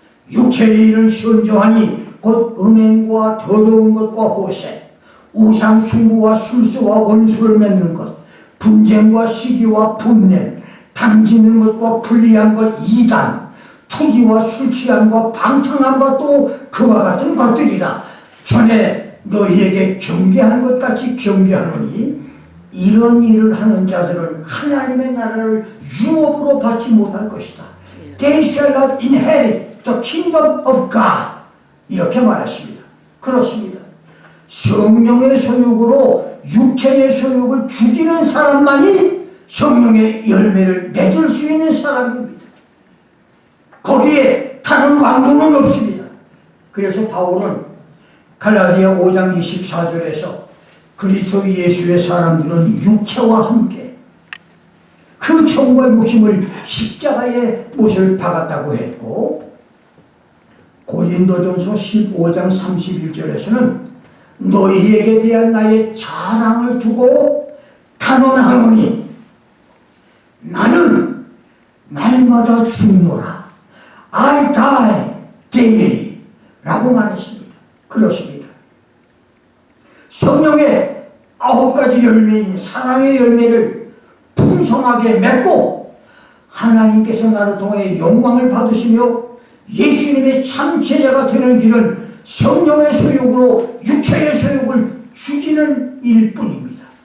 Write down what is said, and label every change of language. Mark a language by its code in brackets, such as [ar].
[ko] 육체의 일은 현저하니 곧 음행과 더러운 것과 호색, 우상 숭배와 술수와 원수를 맺는 것, 분쟁과 시기와 분냄, 당지는 것과 불리한 것, 이단, 투기와 술 취함과 방탕함과 또 그와 같은 것들이라. 전에 너희에게 경계하는 것 같이 경계하노니 이런 일을 하는 자들은 하나님의 나라를 유업으로 받지 못할 것이다. [en] They shall not inherit the kingdom of God. [ko] 이렇게 말했습니다. 그렇습니다. 성령의 소욕으로 육체의 소욕을 죽이는 사람만이 성령의 열매를 맺을 수 있는 사람입니다. 거기에 다른 왕도는 없습니다. 그래서 바울은 갈라디아 5장 24절에서 그리스도 예수의 사람들은 육체와 함께 그 정과 욕심을 십자가에 못을 박았다고 했고, 고린도전서 15장 31절에서는 너희에게 대한 나의 자랑을 두고 단언하노니 나는 날마다 죽노라. [en] I die daily [ko] 라고 말했습니다. 그렇습니다. 성령의 9가지 열매인 사랑의 열매를 풍성하게 맺고 하나님께서 나를 통해 영광을 받으시며 예수님의 참 제자가 되는 길은 성령의 소욕으로 육체의 소욕을 죽이는 일뿐입니다.